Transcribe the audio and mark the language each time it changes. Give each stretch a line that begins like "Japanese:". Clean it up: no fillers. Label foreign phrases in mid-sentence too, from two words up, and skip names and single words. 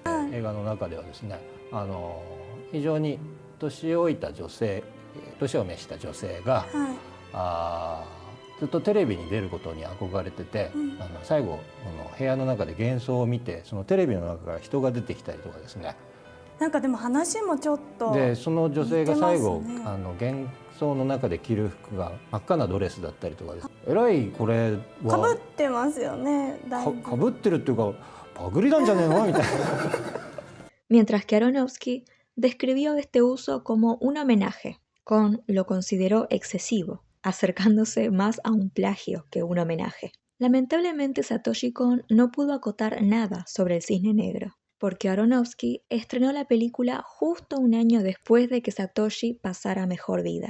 Japanese: 映画の中ではですね、非常に年老いた女性、年を召した女性が、ずっとテレビに出ることに憧れてて、最後この部屋の中で幻想を見て、そのテレビの中から人が出てきたりとかですね。なんかでも話もちょっとでその女性が最後、幻想の中で着る服が真っ赤なドレスだったりとかです。えらいこれはかぶってますよね。かぶってるっていうかパクリなんじゃねえのみたいな。
Spanish: Mientras que Aronofsky describió este uso como un homenaje, Kon lo consideró excesivo, acercándose más a un plagio que un homenaje. Lamentablemente Satoshi Kon no pudo acotar nada sobre el Cisne Negro, porque Aronofsky estrenó la película justo un año después de que Satoshi pasara a mejor vida.